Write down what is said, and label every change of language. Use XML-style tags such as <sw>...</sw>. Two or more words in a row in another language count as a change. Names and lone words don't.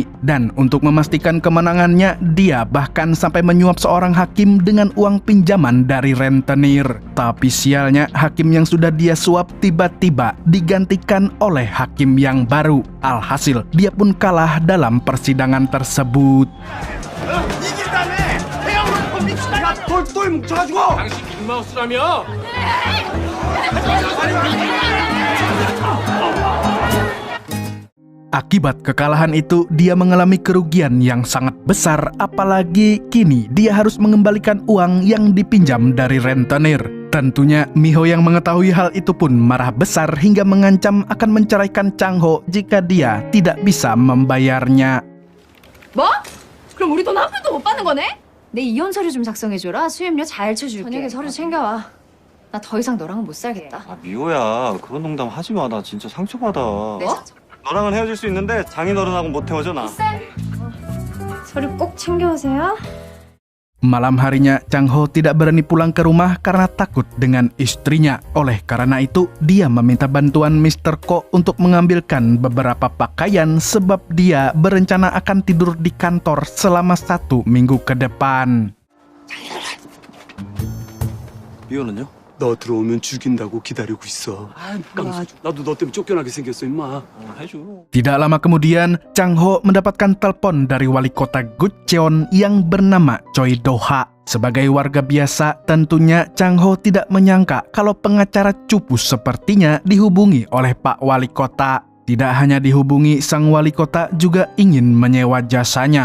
<id>Dan untuk memastikan kemenangannya, dia bahkan sampai menyuap seorang hakim dengan uang pinjaman dari rentenir. Tapi sialnya, hakim yang sudah dia suap tiba-tiba digantikan oleh hakim yang baru. Alhasil, dia pun kalah dalam persidangan tersebut.</id> <ko>똘똘 뭉쳐가지고 당신 빅마우스라며?</ko> <id>Akibat kekalahan itu, dia mengalami kerugian yang sangat besar, apalagi kini dia harus mengembalikan uang yang dipinjam dari rentenir. Tentunya Mi-ho yang mengetahui hal itu pun marah besar hingga mengancam akan menceraikan Chang-ho jika dia tidak bisa membayarnya.</id> <ko>뭐? 그럼 우리 돈 한 푼도 못 받는 거네? 내 이혼 서류 좀 작성해줘라. 수임료 잘 쳐줄게. 저녁에 서류 챙겨와. 나 더 이상 너랑은 못 살겠다. 미호야 그런 농담 하지 마. 나 진짜 상처받아. 뭐? 너랑은 헤어질 수 있는데 장인어른하고 못 헤어져 나. 서류 꼭 챙겨오세요.</ko> <id>Malam harinya, Chang-ho tidak berani pulang ke rumah karena takut dengan istrinya. Oleh karena itu, dia meminta bantuan Mr. Ko untuk mengambilkan beberapa pakaian sebab dia berencana akan tidur di kantor selama 1 minggu ke depan.</id> <ko>미호는요? 너 들어오면 죽인다고 기다리고 있어. 나도 너 때문에 쫓겨나게 생겼어, 임마. 해줘.</ko> <id>Tidak lama kemudian, Chang-ho mendapatkan telepon dari wali kota Gucheon yang bernama Choi Do-ha. Sebagai warga biasa, tentunya Chang-ho tidak menyangka kalau pengacara cupu sepertinya dihubungi oleh Pak Wali Kota. Tidak hanya dihubungi, sang wali kota juga ingin menyewa jasanya.</id>